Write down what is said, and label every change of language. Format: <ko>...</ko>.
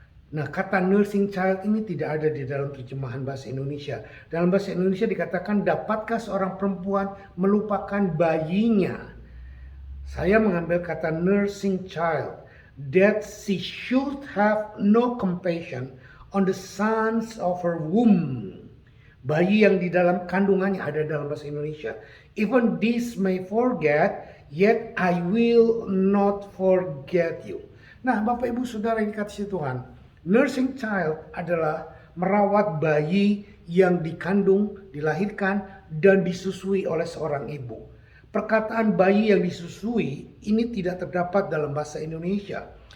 <id>Nah, kata nursing child ini tidak ada di dalam terjemahan bahasa Indonesia. Dalam bahasa Indonesia dikatakan, dapatkah seorang perempuan melupakan bayinya? Saya mengambil kata</id> <en>nursing child, that she should have no compassion on the sons of her womb.</en> <id>Bayi yang di dalam kandungannya ada dalam bahasa Indonesia.</id> <en>Even this may forget, yet I will not forget you.</en> <id>Nah, Bapak Ibu Saudara yang dikasihi Tuhan, nursing child adalah merawat bayi yang dikandung, dilahirkan, dan disusui oleh seorang ibu. Perkataan bayi yang disusui ini tidak terdapat dalam bahasa Indonesia.</id>